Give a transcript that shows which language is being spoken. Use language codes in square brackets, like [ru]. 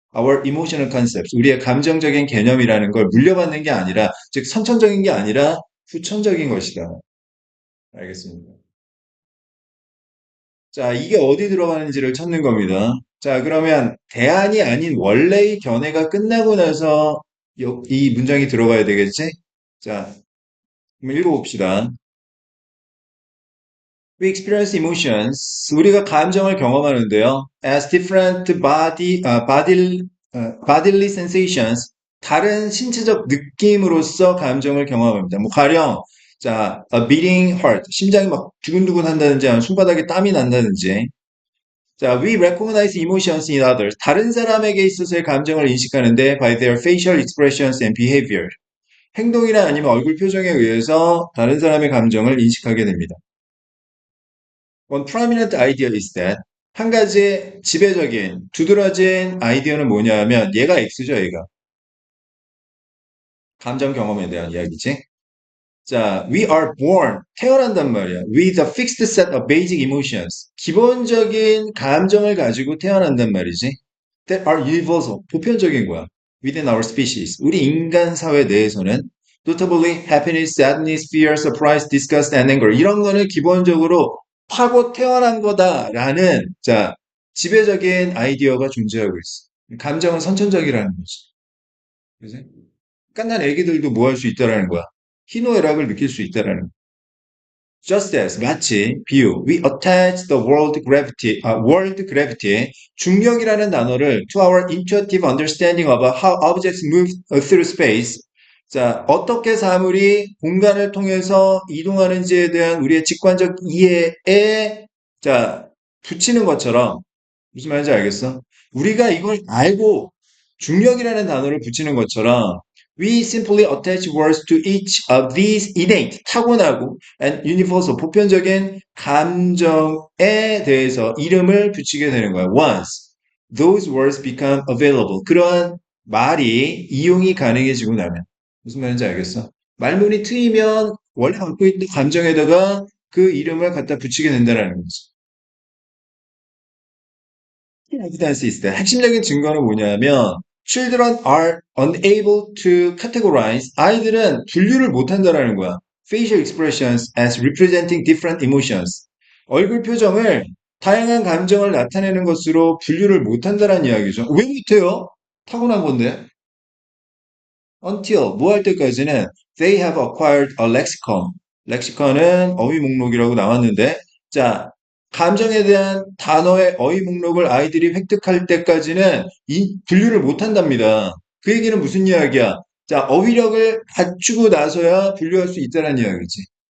[en] Our emotional concepts, [ko] 우리의 감정적인 개념이라는 걸 물려받는 게 아니라, 즉 선천적인 게 아니라 후천적인 것이다. 알겠습니다. 자, 이게 어디 들어가는지를 찾는 겁니다. 자, 그러면 대안이 아닌 원래의 견해가 끝나고 나서 이 문장이 들어가야 되겠지? 자, 한번 읽어봅시다. [en] We experience emotions. [ko] 우리가 감정을 경험하는데요. [en] As different bodily sensations. [ko] 다른 신체적 느낌으로써 감정을 경험합니다. 뭐 가령 자, [en] a beating heart, [ko] 심장이 막 두근두근 한다든지, 아니면 손바닥에 땀이 난다든지. [en] 자, we recognize emotions in others. [ko] 다른 사람에게 있어서의 감정을 인식하는데 [en] by their facial expressions and behavior. [ko] 행동이나 아니면 얼굴 표정에 의해서 다른 사람의 감정을 인식하게 됩니다. [en] One prominent idea is that [ko] 한 가지 지배적인 두드러진 아이디어는 뭐냐면 얘가 X죠, 얘가. 감정 경험에 대한 이야기지. 자, [en] we are born, [ko] 태어난단 말이야. [en] With a fixed set of basic emotions. [ko] 기본적인 감정을 가지고 태어난단 말이지. [en] That are universal, [ko] 보편적인 거야. [en] Within our species. [ko] 우리 인간 사회 내에서는 [en] notably happiness, sadness, fear, surprise, disgust, and anger. [ko] 이런 거는 기본적으로 타고 태어난 거다라는 자, 지배적인 아이디어가 존재하고 있어. 감정은 선천적이라는 거지. 그지? 깐난 애기들도 뭐 할 수 있다라는 거야. 희노애락을 느낄 수 있다라는 거야. [en] Just as, [ko] 마치, 비유, [en] we attach the world gravity, [ko] 중력이라는 단어를 [en] to our intuitive understanding of how objects move through space. [ko] 자, 어떻게 사물이 공간을 통해서 이동하는지에 대한 우리의 직관적 이해에, 자, 붙이는 것처럼, 무슨 말인지 알겠어? 우리가 이걸 알고 중력이라는 단어를 붙이는 것처럼 [en] we simply attach words to each of these innate, [ko] 타고나고 [en] and universal, [ko] 보편적인 감정에 대해서 이름을 붙이게 되는 거야. [en] Once those words become available, [ko] 그러한 말이 이용이 가능해지고 나면 무슨 말인지 알겠어? 말문이 트이면 원래 갖고 있는 감정에다가 그 이름을 갖다 붙이게 된다는 거지. [en] evidence is that [ko] 핵심적인 증거는 뭐냐면 [en] children are unable to categorize, [ko] 아이들은 분류를 못한다라는 거야. [en] facial expressions as representing different emotions. [ko] 얼굴 표정을 다양한 감정을 나타내는 것으로 분류를 못한다는 이야기죠. 왜 못해요? 타고난 건데. [en] until [ko] 뭐 할 때까지는 [en] they have acquired a lexicon. [ko] 렉시컨은 어휘 목록이라고 나왔는데 자, 감정에 대한 단어의 어휘 목록을 아이들이 획득할 때까지는 이 분류를 못 한답니다. 그 얘기는 무슨 이야기야? 자, 어휘력을 갖추고 나서야 분류할 수 있다는 이야기지.